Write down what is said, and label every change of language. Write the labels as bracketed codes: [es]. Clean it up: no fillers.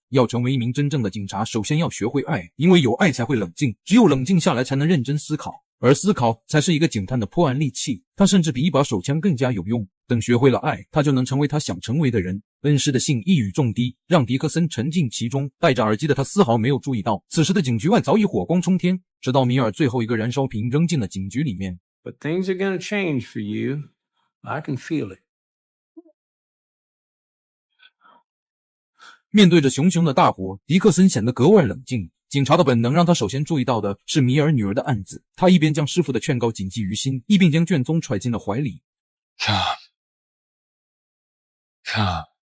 [zh] 要成为一名真正的警察，首先要学会爱，因为有爱才会冷静，只有冷静下来才能认真思考，而思考才是一个警探的破案利器，它甚至比一把手枪更加有用。等学会了爱，他就能成为他想成为的人。恩师的信一语中的，让迪克森沉浸其中。戴着耳机的他丝毫没有注意到，此时的警局外早已火光冲天，直到米尔最后一个燃烧瓶扔进了警局里面。 [en] But things are gonna change for you. I can feel it. [zh] 面对着熊熊的大火，迪克森显得格外冷静。警察的本能让他首先注意到的是米尔女儿的案子。他一边将师傅的劝告谨记于心，一边将卷宗揣进了怀里。 [en] Come.